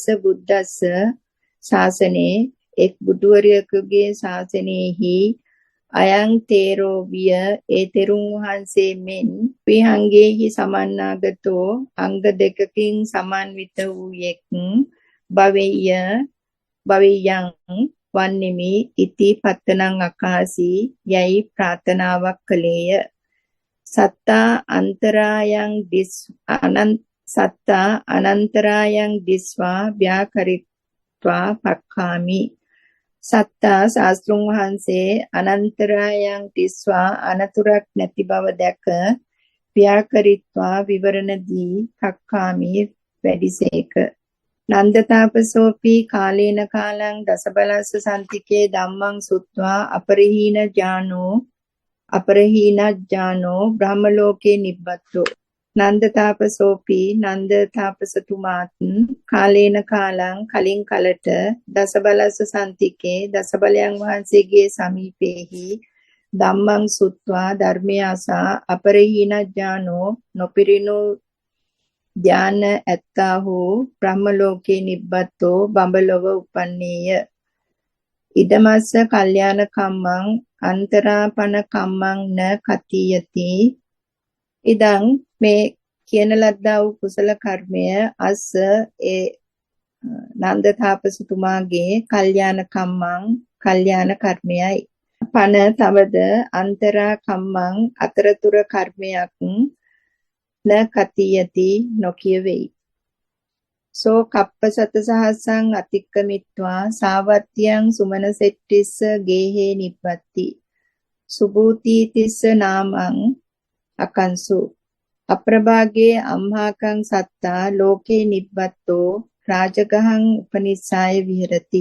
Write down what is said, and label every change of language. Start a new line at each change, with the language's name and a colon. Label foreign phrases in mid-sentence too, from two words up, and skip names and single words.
Pali: බුද්දස්ස ශාසනේ
Sinhala: එක් බුදුවරයෙකුගේ ශාසනයෙහි
Pali: අයං තේරෝ
Sinhala: විය ඒ තෙරුන් වහන්සේ මෙන්
Pali: විහංගේහි සමන්නාගතෝ
Sinhala: අංග දෙකකින් සමන්විත වූයෙක් භවෙයං වන්නෙමි
Pali: ඉති පත්තනං අකාසී
Sinhala: යයි ප්‍රාර්ථනාවක් කළේය.
Pali: සත්තා අනන්තරායන් දිස්වා ව්‍යාකරිත්වා පක්ඛාමි.
Sinhala: සත්තා ශාස්ත්‍රුන් වහන්සේ
Pali: අනන්තරායන් දිස්වා
Sinhala: අනතුරක් නැති බව දැක ව්‍යාකරිත්වා විවරණ දී පක්ඛාමි වැඩිසේක.
Pali: නන්දතාපසෝපි කාලේන කාලං දසබලස්ස සම්තිකේ ධම්මං සුත්වා අපරහීනජ්ජානෝ බ්‍රහ්ම ලෝකේ නිබ්බත්තෝ.
Sinhala: නන්දතාපසෝපි නන්දතාපසතුමාත්
Pali: කාලේන කාලං
Sinhala: කලින් කලට
Pali: දසබලස්ස සම්තිකේ
Sinhala: දසබලයන් වහන්සේගේ සමීපේහි
Pali: ධම්මං සුත්වා
Sinhala: ධර්මය අසා අපරහීනජ්ජානෝ නොපිරිනු ධාන ඇත්තාහු
Pali: බ්‍රහ්ම ලෝකේ නිබ්බත්තෝ
Sinhala: බඹලොව උපන්නේය.
Pali: ඉදමස්ස කල්යාණ කම්මං අන්තරාපන කම්මං න කතියති.
Sinhala: ඉදං මේ කියන ලද්දා වූ කුසල කර්මය අස්ස ඒ නන්දතාපසතුමාගේ
Pali: කල්යාණ කම්මං
Sinhala: කල්යාණ කර්මයයි. පන තවද
Pali: අන්තරා කම්මං
Sinhala: අතරතුර කර්මයක්
Pali: න කතියති
Sinhala: නොකියවෙයි.
Pali: සෝ කප්පසත සහසං අතික්කමිත්වා සාවත්‍යං සුමන සෙට්ටිස්ස ගේහේ නිප්පත්ති. සුභූතිතිස්ස නාමං අකංසු අප්‍රභාගේ අම්හාකං සත්තා ලෝකේ නිබ්බත්තෝ රාජගහං උපනිස්සාය විහෙරති.